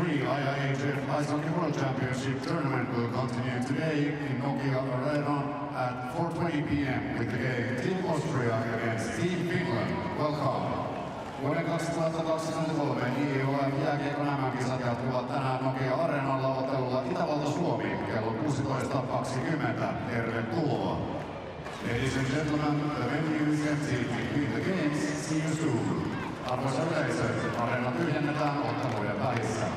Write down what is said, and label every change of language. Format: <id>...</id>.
<en>Championship tournament will continue today in Nokia Arena at 4:20 p.m. with the game Team Austria against Team Finland. Welcome.</en> <fi>Vuoden 2023 IIHF jääkiekon MM-kisat jatkuvat tänään Nokia Areenalla ottelulla Itävalta-Suomi kello 16:20. Tervetuloa.</fi> <en>Ladies and gentlemen, the venue is empty between the games. See you soon.</en> <fi>Arvoisa yleisö, areena tyhjennetään otteluiden välissä.</fi>